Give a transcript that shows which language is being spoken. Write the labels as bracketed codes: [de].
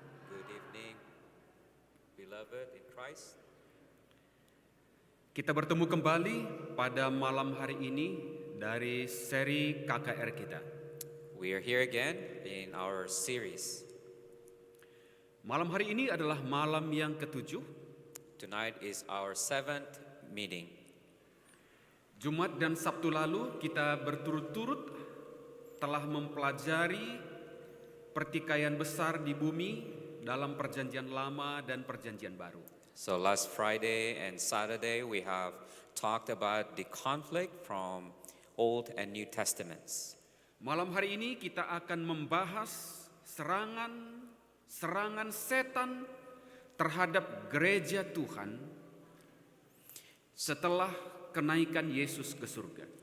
[en] Good evening, beloved in Christ. [id] Kita bertemu kembali pada malam hari ini dari seri KKR kita. [en] We are here again in our series. [id] Malam hari ini adalah malam yang ketujuh. [en] Tonight is our 7th meeting. [id] Jumat dan Sabtu lalu kita berturut-turut telah mempelajari pertikaian besar di bumi dalam perjanjian lama dan perjanjian baru. [en] So last Friday and Saturday we have talked about the conflict from Old and New Testaments. [id] Malam hari ini kita akan membahas serangan setan terhadap gereja Tuhan setelah kenaikan Yesus ke surga.